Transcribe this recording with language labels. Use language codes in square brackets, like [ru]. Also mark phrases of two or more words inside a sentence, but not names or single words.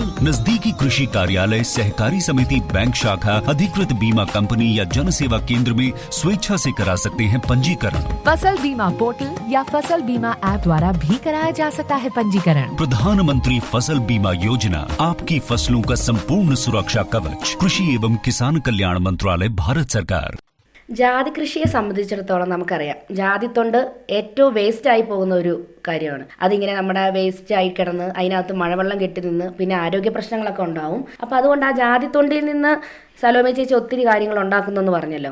[hi] नजदीकी कृषि कार्यालय, सहकारी समिति, बैंक शाखा, अधिकृत बीमा कंपनी या जन सेवा केंद्र में स्वेच्छा से करा सकते हैं पंजीकरण। फसल बीमा पोर्टल या फसल बीमा ऐप द्वारा भी कराया जा सकता है पंजीकरण। प्रधानमंत्री फसल बीमा योजना, आपकी फसलों का संपूर्ण सुरक्षा कवच। कृषि एवं किसान कल्याण मंत्रालय, भारत सरकार। [ml] ജാതി കൃഷിയെ സംബന്ധിച്ചിടത്തോളം നമുക്കറിയാം, ജാതിത്തൊണ്ട് ഏറ്റവും വേസ്റ്റായി പോകുന്ന ഒരു കാര്യമാണ്. അതിങ്ങനെ നമ്മുടെ വേസ്റ്റായി കിടന്ന് അതിനകത്ത് മഴവെള്ളം കെട്ടി നിന്ന് പിന്നെ ആരോഗ്യ പ്രശ്നങ്ങളൊക്കെ ഉണ്ടാവും. അപ്പോൾ അതുകൊണ്ട് ആ ജാതിത്തൊണ്ടിൽ നിന്ന് സലോമി ചേച്ചി ഒത്തിരി കാര്യങ്ങൾ ഉണ്ടാക്കുന്നെന്ന് പറഞ്ഞല്ലോ.